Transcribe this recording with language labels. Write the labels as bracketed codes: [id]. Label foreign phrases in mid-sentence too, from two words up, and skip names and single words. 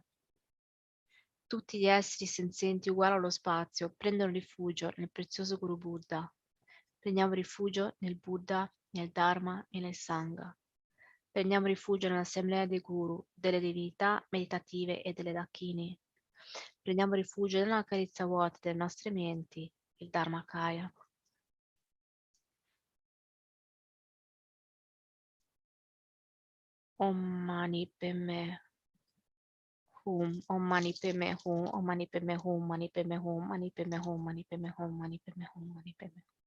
[it] Tutti gli esseri senzienti uguali allo spazio prendono rifugio nel prezioso Guru Buddha. Prendiamo rifugio nel Buddha, nel Dharma e nel Sangha. Prendiamo rifugio nell'assemblea dei Guru, delle divinità meditative e delle Dakini. Prendiamo rifugio nella carizza vuota delle nostre menti, il Dharmakaya. [sa] Om Mani Padme Hum, Om Mani Padme Hum, Om Mani Padme Hum, Mani Padme Hum, Mani Padme Hum, Mani Padme Hum, Mani Padme Hum, Mani Padme Hum.